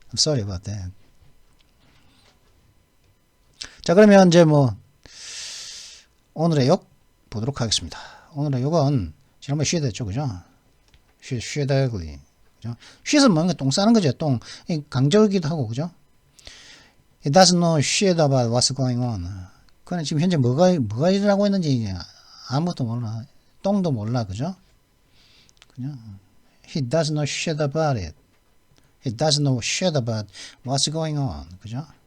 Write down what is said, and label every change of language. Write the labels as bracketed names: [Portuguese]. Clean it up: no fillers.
[English] I'm sorry about that. [Korean] 자, 그러면 이제 뭐 오늘의 욕 보도록 하겠습니다. 오늘의 욕은 지난번에 쉬어야 됐죠, 그죠? 쉬어야 그죠? 쉬어서 뭔가 똥 싸는 거죠, 똥. 강조이기도 하고, 그죠? [English] It doesn't know shit about what's going on. [Korean] 그는 지금 현재 뭐가 일어나고 있는지 아무것도 몰라. 똥도 몰라, 그죠? 그냥 [English] He doesn't know shit about it. He doesn't know shit about what's going on, [Korean] 그죠?